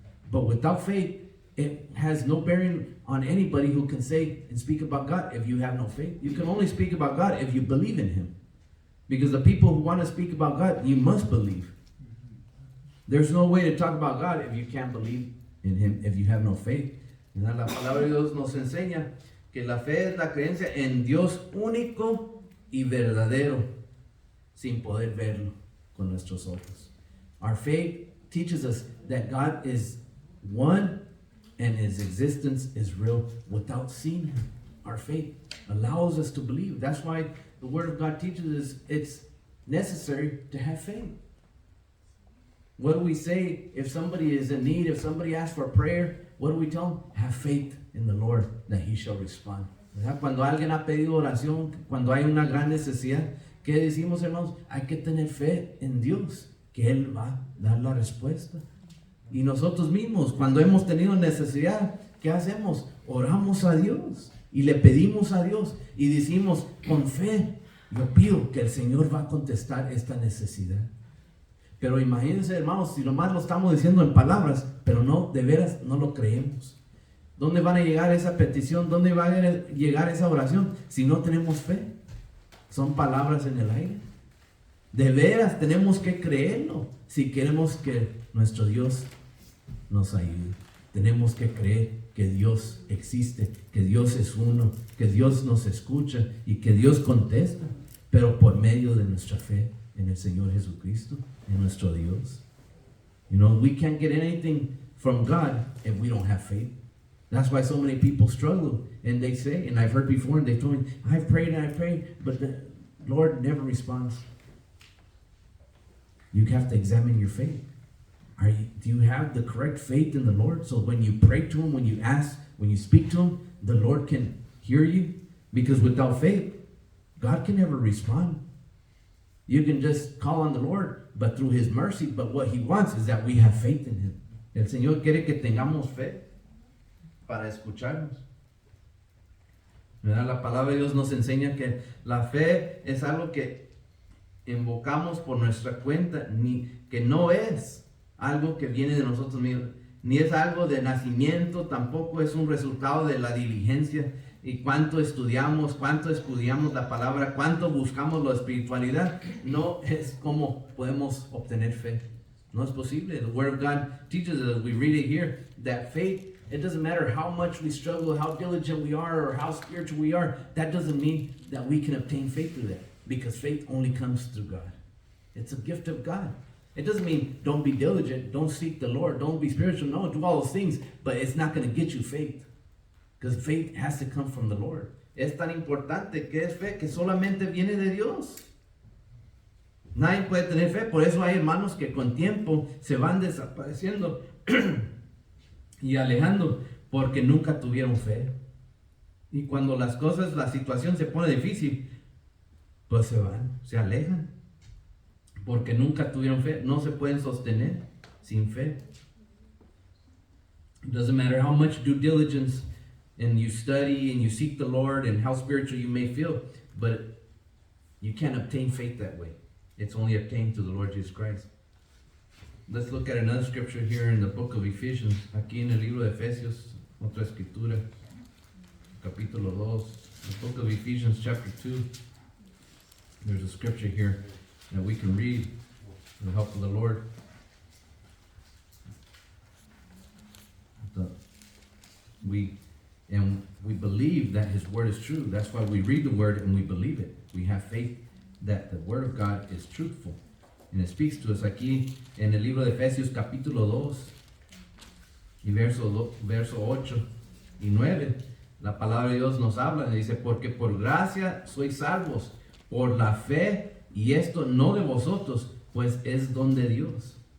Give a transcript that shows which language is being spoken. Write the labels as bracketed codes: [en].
[en] But without faith, it has no bearing on anybody who can say and speak about God if you have no faith. You can only speak about God if you believe in him. Because the people who want to speak about God, you must believe. There's no way to talk about God if you can't believe in him, if you have no faith. [es] La palabra de Dios nos enseña que la fe es la creencia en Dios único y verdadero, sin poder verlo con nuestros ojos. [en] Our faith teaches us that God is one and his existence is real without seeing him. Our faith allows us to believe. That's why the Word of God teaches us it's necessary to have faith. What do we say if somebody is in need, if somebody asks for prayer? What do we tell them? Have faith in the Lord that he shall respond. [es] ¿Verdad? Cuando alguien ha pedido oración, cuando hay una gran necesidad, ¿qué decimos, hermanos? Hay que tener fe en Dios, que Él va a dar la respuesta. Y nosotros mismos, cuando hemos tenido necesidad, ¿qué hacemos? Oramos a Dios y le pedimos a Dios y decimos con fe, yo pido que el Señor va a contestar esta necesidad. Pero imagínense, hermanos, si nomás lo estamos diciendo en palabras, pero no, de veras, no lo creemos. ¿Dónde van a llegar esa petición? ¿Dónde va a llegar esa oración si no tenemos fe? Son palabras en el aire. De veras tenemos que creerlo si queremos que nuestro Dios nos ayude. Tenemos que creer que Dios existe, que Dios es uno, que Dios nos escucha y que Dios contesta, pero por medio de nuestra fe en el Señor Jesucristo, en nuestro Dios. [en] You know, we can't get anything from God if we don't have faith. That's why so many people struggle, and they say, and I've heard before, and they told me, I've prayed and I prayed, but the Lord never responds. You have to examine your faith. Do you have the correct faith in the Lord? So when you pray to him, when you ask, when you speak to him, the Lord can hear you. Because without faith, God can never respond. You can just call on the Lord, but through his mercy. But what he wants is that we have faith in him. [es] El Señor quiere que tengamos fe para escucharnos. ¿Verdad? La palabra de Dios nos enseña que la fe es algo que invocamos por nuestra cuenta, que no es algo que viene de nosotros mismos, ni es algo de nacimiento, tampoco es un resultado de la diligencia y cuánto estudiamos la palabra, cuánto buscamos la espiritualidad. No es como podemos obtener fe. No es posible. [en] The Word of God teaches us, we read it here, that faith, it doesn't matter how much we struggle, how diligent we are, or how spiritual we are, that doesn't mean that we can obtain faith through that, because faith only comes through God. It's a gift of God. It doesn't mean don't be diligent, don't seek the Lord, don't be spiritual. No, do all those things, but it's not going to get you faith. Because faith has to come from the Lord. [es] Es tan importante que es fe que solamente viene de Dios. Nadie puede tener fe, por eso hay hermanos que con tiempo se van desapareciendo y alejando porque nunca tuvieron fe. Y cuando las cosas, la situación se pone difícil, pues se van, se alejan. Porque nunca tuvieron fe, no se pueden sostener sin fe. [en] It doesn't matter how much due diligence and you study and you seek the Lord and how spiritual you may feel, but you can't obtain faith that way. It's only obtained through the Lord Jesus Christ. Let's look at another scripture here in the book of Ephesians, [es] aquí en el libro de Efesios, otra escritura, [en] capítulo 2, the book of Ephesians chapter 2. There's a scripture here that we can read with the help of the Lord. We believe that his word is true. That's why we read the word and we believe it. We have faith that the word of God is truthful. And it speaks to us [es] aquí en el libro de Efesios capítulo 2 y verso 8 y 9. La palabra de Dios nos habla y dice, porque por gracia sois salvos, por la fe, y esto no de vosotros, pues es don de Dios.